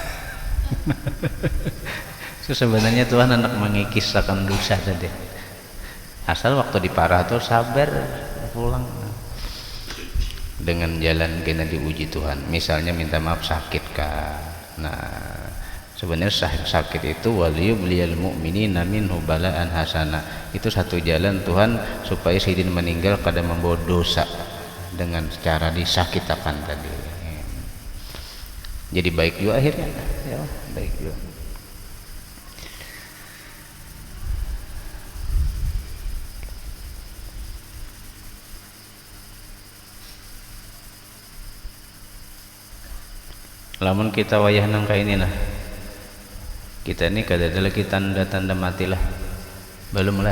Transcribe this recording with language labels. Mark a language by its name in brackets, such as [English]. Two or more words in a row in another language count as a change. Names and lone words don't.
[Banjar] So, sebenarnya Tuhan hendak mengikis akan dosa tadi, asal waktu diparah tuh sabar pulang dengan jalan kena diuji Tuhan. Misalnya minta maaf sakit kah, nah sebenarnya sakit itu [Arabic] وليبلي المؤمنين منه بلاء حسنا, [Banjar] itu satu jalan Tuhan supaya sidin meninggal kada membawa dosa dengan cara disakitakan tadi. Jadi baik juga akhirnya ya, baik juga. Lamun kita wayah nang kayak ini nah, kita ini kada ada lagi tanda-tanda mati lah, belum lah.